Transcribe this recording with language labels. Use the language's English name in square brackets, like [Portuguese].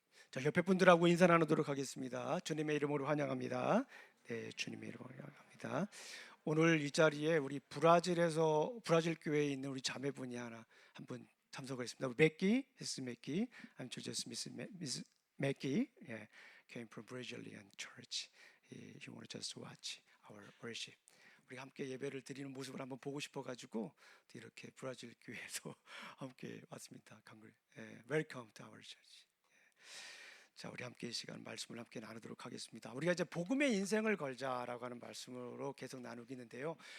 [Korean] 자, 옆에 분들하고 인사 나누도록 하겠습니다. 주님의 이름으로 환영합니다. 네, 주님의 이름으로 환영합니다. 오늘 이 자리에 우리 브라질 교회에 있는 우리 자매분이 한 분 참석을 했습니다. 우리 맥기, 미스 맥기, [English] I'm just Miss Mackie, yeah, came from Brazilian church. He want to just watch our worship. [Korean] 우리 함께 예배를 드리는 모습을 한번 보고 싶어가지고 이렇게 브라질 교회에서 함께 왔습니다. [English] Welcome to our church. [Korean] 자, 우리 함께 이 시간 말씀을 함께 나누도록 하겠습니다. 우리가 이제 복음의 인생을 걸자라고 하는 말씀으로 계속 나누기는데요.